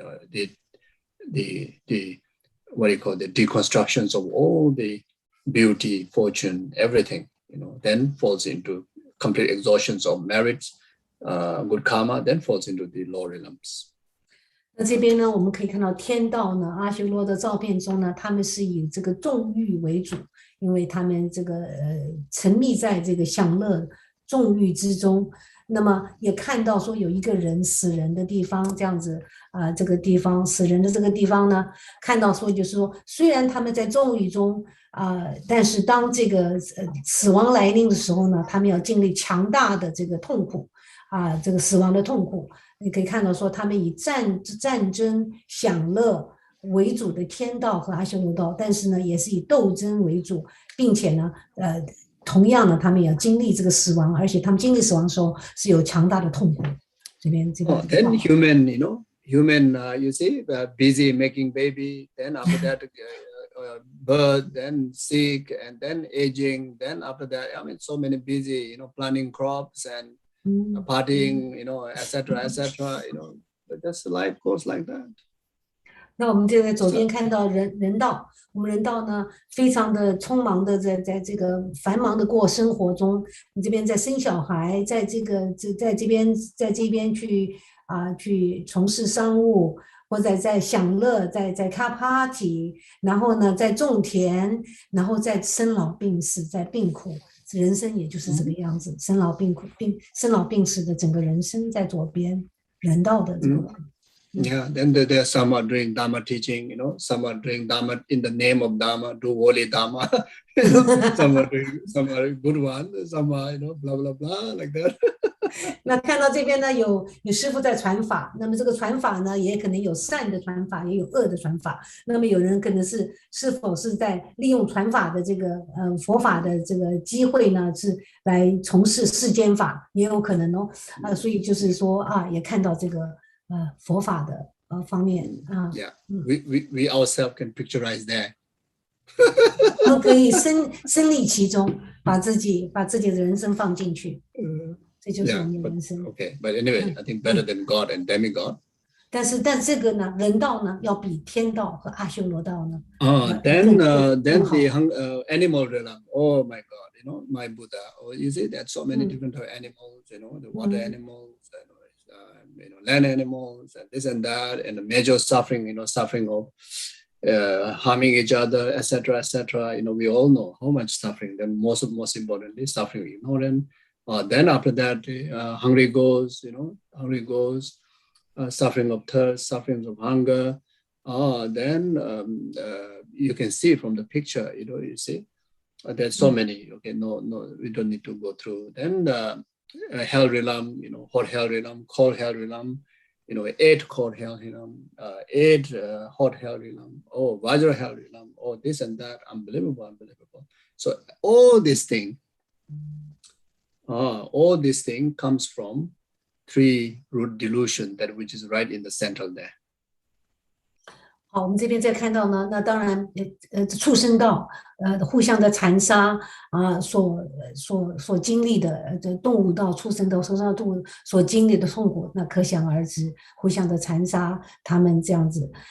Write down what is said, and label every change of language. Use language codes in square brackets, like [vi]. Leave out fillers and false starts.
[en] The what do you call the deconstructions of all the beauty, fortune, everything. Then falls into complete exhaustions of merits, good karma, then falls into the lower realms. [zh] 那这边呢，我们可以看到天道呢，阿修罗的照片中呢，他们是以这个纵欲为主，因为他们这个沉迷在这个享乐纵欲之中。那么也看到说有一个人死人的地方，这样子这个地方死人的这个地方呢，看到说就是说，虽然他们在纵欲中但是当这个死亡来临的时候呢，他们要经历强大的这个痛苦这个死亡的痛苦。你可以看到说，他们以战争享乐为主的天道和阿修罗道，但是呢，也是以斗争为主，并且呢，同样呢，他们也要经历这个死亡，而且他们经历死亡的时候是有强大的痛苦。这边。 [en] Then human, you see, busy making baby. Then after that, birth, then sick, and then aging. Then after that, so many busy, planting crops and partying, etc., etc. But that's life goes like that. [zh] 那我们就在左边看到人道，我们人道呢，非常的匆忙的在这个繁忙的过生活中，你这边在生小孩，在这边去从事商务，或者在享乐，在开 party， 然后呢在种田，然后在生老病死，在病苦，人生也就是这个样子，生老病死的整个人生在左边人道的这个苦。 [en] Yeah, then there's some are doing Dharma teaching, some are doing Dharma in the name of Dharma, do holy Dharma, some are good ones, some are, blah, blah, blah, like that. [zh] 那看到这边呢，有师父在传法，那么这个传法呢，也可能有善的传法，也有恶的传法。那么有人可能是否是在利用传法的这个佛法的这个机会呢，是来从事世间法，也有可能哦。所以就是说也看到这个佛法的方面 [en] Yeah, we ourselves can picturize that. [zh] 都可以身历其中，把自己的人生放进去。这就是我们的人生。 [en] Okay, but anyway, I think better than God and demigod. [zh] 但这个呢，人道呢，要比天道和阿修罗道呢。 [en] Then the animal realm. Oh my God, my Buddha. Oh, you see, there's so many different animals. The water animals, land animals, and this and that, and the major suffering. Suffering of harming each other, etc., etc. We all know how much suffering. Then most importantly, suffering of ignorance. Then after that, hungry goes, suffering of thirst, suffering of hunger. Then you can see from the picture, you see, there's so many. Okay, no, we don't need to go through. Then hell realm, hot hell realm, cold hell realm, 8 cold hell realm, 8 hot hell realm, Vajra hell realm, this and that, unbelievable. So all this thing comes from 3 root delusion, that which is right in the center there. [zh] 好，我们这边再看到呢，那当然，畜生道，互相的残杀所经历的，动物道、畜生道、受伤动物所经历的痛苦，那可想而知，互相的残杀，他们这样子。